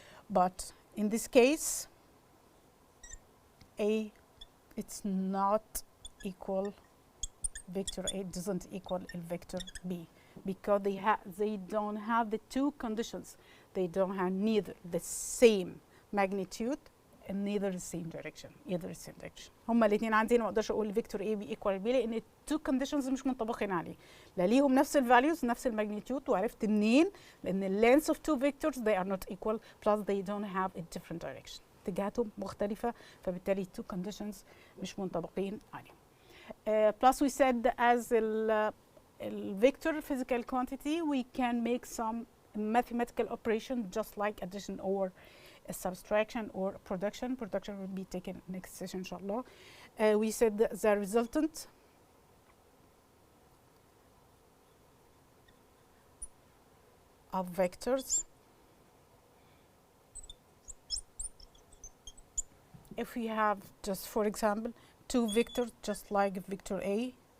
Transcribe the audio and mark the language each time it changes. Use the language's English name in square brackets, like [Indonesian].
[English] But in this case, A, it's not equal vector A, doesn't equal vector B, because they don't have the two conditions. They don't have neither the same magnitude and neither the same direction, either the same direction. [Arabic] هما الاثنين عندي ما اقدرش اقول فيكتور A بي equal B لان التو كونديشنز مش منطبقين عليه. لا ليهم نفس الفاليوز نفس الماجنتيود، وعرفت منين؟ لان اللينث اوف تو فيكتورز [English] they are not equal plus they don't have a different direction. [Arabic] اتجاهاتهم مختلفة، فبالتالي [English] two conditions [Arabic] مش منطبقين عليهم. [English] Plus we said as a vector physical quantity, we can make some mathematical operation just like addition or subtraction or production. Production will be taken next session, inshallah. We said the resultant of vectors, if we have just, for example, two vectors just like vector A